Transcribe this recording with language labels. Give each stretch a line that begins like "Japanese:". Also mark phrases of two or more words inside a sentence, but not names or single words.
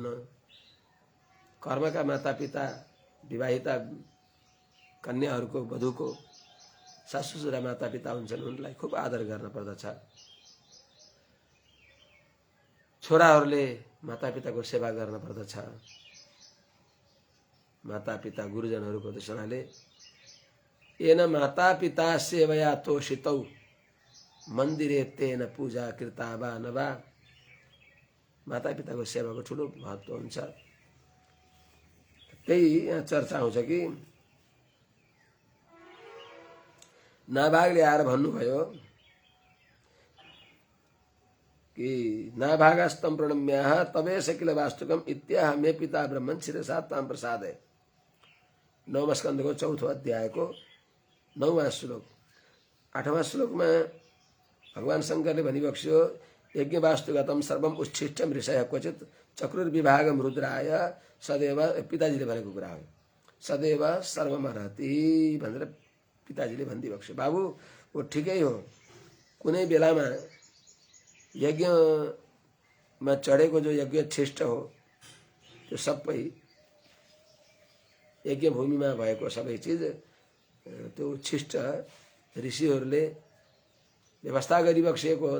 Nepali: कर्मका माता पिता, विवाहिता कन्याहरूको, वधुको सासु ससुरा माता पिता हुन्छन्, उनलाई खुब आदर गर्न पर्दछ। छोराहरूले माता पिताको सेवा गर्न पर्दछ। माता पिता गुरुजनहरूको दर्शनले
Sanskrit: येन माता पिता सेवया तोषितौ मन्दिरे तेन पूजा कृता वा नवा।
Nepali: माता पिताको सेवाको ठुलो महत्त्व हुन्छ। त्यही यहाँ चर्चा आउँछ कि नाभागले आएर भन्नुभयो कि
Sanskrit: नाभागस्तम प्रणम्याः तवेश किल वास्तुकम इत्याह मे पिता ब्रह्मन् शिरसा ताम प्रसादय।
Nepali: 9वां स्कन्धको 4थो अध्यायको 9वां श्लोक। 8वां श्लोकमा भगवान शंकरले भनिबक्स्यो
Sanskrit: यज्ञ वास्तुगतम सर्वम उच्छिष्टम ऋषय क्वचित चक्रुर्विभागम रुद्राय सदैव,
Nepali: पिताजीले भनेको कुरा हो,
Sanskrit: सदैव सर्वमर्हति
Nepali: भनेर पिताजीले भनिदिबक्स्यो। बाबु वो ठिकै हो, कुनै बेलामा यज्ञमा चढेको जो यज्ञ छिष्ट हो त्यो सबै यज्ञ भूमिमा भएको सबै चिज त्यो उच्छिष्ट ऋषिहरूले व्यवस्था गरिबक्सिएको हो।